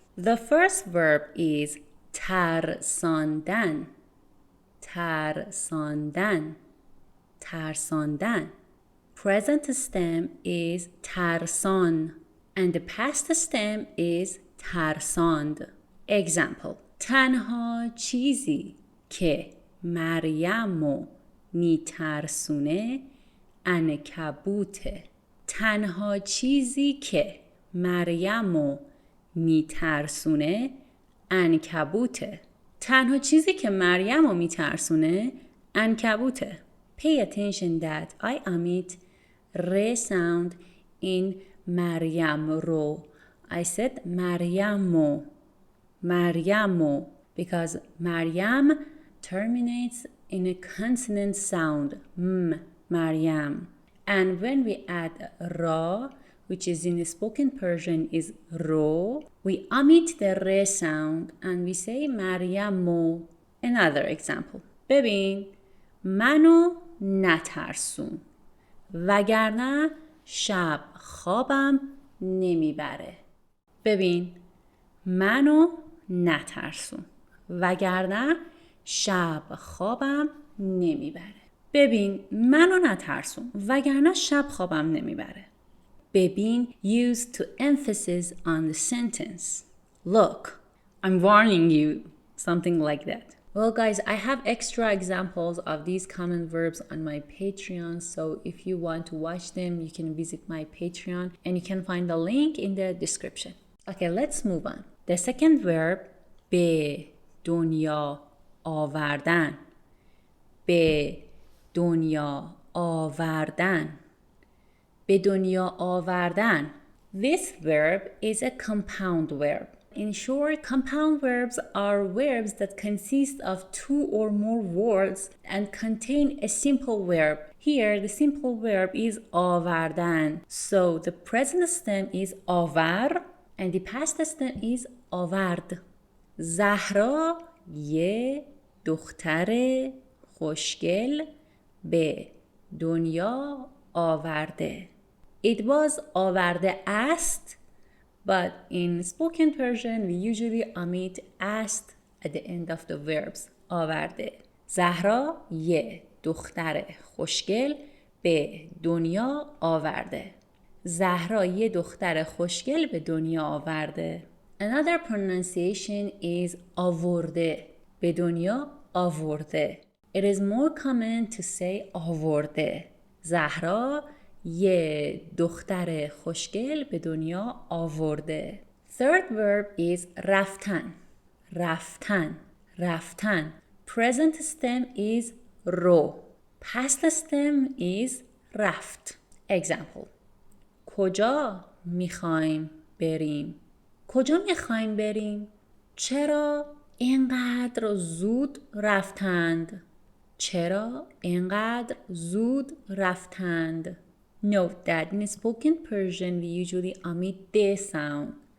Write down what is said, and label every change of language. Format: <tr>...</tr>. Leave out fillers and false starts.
<en>The first verb is ترساندن.</en> <fa>ترساندن. ترساندن.</fa> <en>Present stem is ترسان and the past stem is ترساند.</en> <fa>Example: تنها چیزی که مریمو میترسونه عنکبوته. تنها چیزی که مریمو میترسونه عنکبوته. تنها چیزی که مریمو میترسونه عنکبوته.</fa> <en>Pay attention that I omit re sound in Maryam ro. I said Maryamu, Maryamu, because Maryam terminates in a consonant sound, Maryam. And when we add ra, which is in spoken Persian is ro, we omit the re sound and we say Maryamu. Another example.</en> <fa>ببین منو نترسون وگرنه شب خوابم نمیبره. ببین منو نترسون وگرنه شب خوابم نمیبره. ببین منو نترسون وگرنه شب خوابم نمیبره.</fa> <en>ببین used to emphasis on the sentence. Look, I'm warning you, something like that. Well guys, I have extra examples of these common verbs on my Patreon, so if you want to watch them, you can visit my Patreon and you can find the link in the description. Okay, let's move on. The second verb,</en> <fa>به دنیا آوردن. به دنیا آوردن. به دنیا آوردن.</fa> <en>This verb is a compound verb. In short, compound verbs are verbs that consist of 2 or more words and contain a simple verb. Here, the simple verb is آوردن. So the present stem is آور and the past stem is آورد.</en> <fa>زهرا یه دختر خوشگل به دنیا آورده.</fa> <en>It was</en> <fa>آورده است,</fa> <en>but in spoken Persian we usually omit است at the end of the verbs.</en> <fa>آورده. زهرا یه دختر خوشگل به دنیا آورده. زهرا یه دختر خوشگل به دنیا آورده.</fa> <en>Another pronunciation is آورده.</en> <fa>به دنیا آورده.</fa> <en>It is more common to say آورده.</en> <fa>زهرا یه دختر خوشگل به دنیا آورده.</fa> <en>Third verb is رفتن.</en> <fa>رفتن. رفتن.</fa> <en>Present stem is رو. Past stem is رفت.</en> <fa>Example: کجا میخوایم بریم؟ کجا میخوایم بریم؟ چرا اینقدر زود رفتند؟ چرا اینقدر زود رفتند؟</fa> <en>Note that in spoken Persian we usually omit the sound</en>